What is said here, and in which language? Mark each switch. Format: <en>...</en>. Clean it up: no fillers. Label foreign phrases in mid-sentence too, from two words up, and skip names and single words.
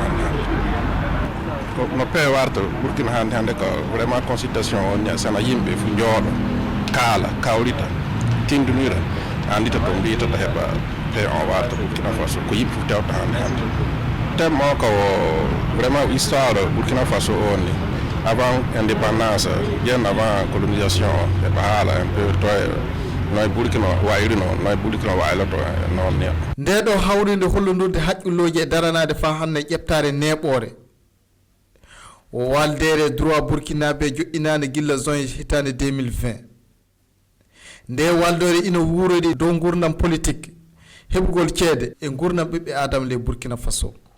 <ff>hande no peewe warta Burkina hande ko</ff> <fr>vraiment consultation</fr> <ff>on sana yimɓe fu jooɗo kaala kawrita tindinira andita to mbiyata heɓa peewe on warta Burkina Faso ko yimɓe fu tewta hande thème o ko</ff> <fr>vraiment histoire</fr> <ff>Burkina Faso on ni</ff> <fr>avant indépendance bien avant colonisation</fr> <ff>heɓa haala</ff> <fr>un peu</fr> <ff>toye noye Burkina wayirino noye Burkina wayloto noon ni nde ɗo hawride hollodurde haƴƴuloji e daranade fa hande ƴeɓtare neɓore o waldere droit burkinaɓe joƴƴinade gilla juin hitande 2020 nde waldore ina wuurodi dow gurdam politique heɓugol ceede e gurdam ɓiɓɓe adama le Burkina Faso.</ff>